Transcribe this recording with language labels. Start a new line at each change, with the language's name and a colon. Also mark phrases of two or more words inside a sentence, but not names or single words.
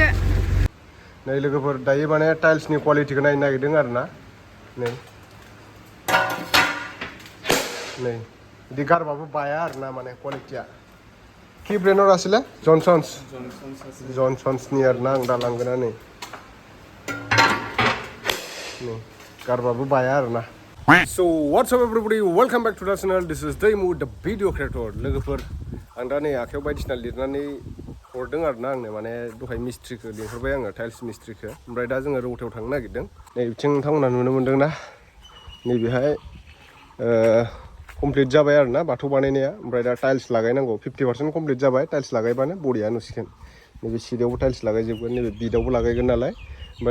Bodo: नै लोगोफोर दायो माने टाइल्सनि क्वालिटिखौ नायनो नागिरदों आरो ना नै नै बिदि गारबाबो बाया आरो ना माने क्वालिटिया कि ब्रेन्डर आसिले जनसन्सनि आरो ना आं दा लांगोना नै गारबाबो बाया आरो ना
English: So what's up everybody, welcome back to the channel. This is Daimu, the video creator.
Bodo: लोगोफोर आं दा नै आखायाव बायदिसिना लिरनानै हरदों आरो ना आंनो माने दहाय मिस्ट्रिखौ लिंहरबाय आङो टाइल्स मिस्ट्रिखौ ओमफ्राय दा जोङो रौतायाव थांनो नागिरदों नै बिथिं नोंथांमोना नुनो मोनदों ना नैबेहाय कमप्लिट जाबाय आरो ना बाथौ बानायनाया ओमफ्राय दा टाइल्स लागायनांगौ 50% कमप्लिट जाबाय टाइल्स लागायबानो बरिया नुसिगोन नैबे सिटआवबो टाइल्स लागायजोबगोन नैबे बिटआवबो लागायगोन नालाय ओमफ्राय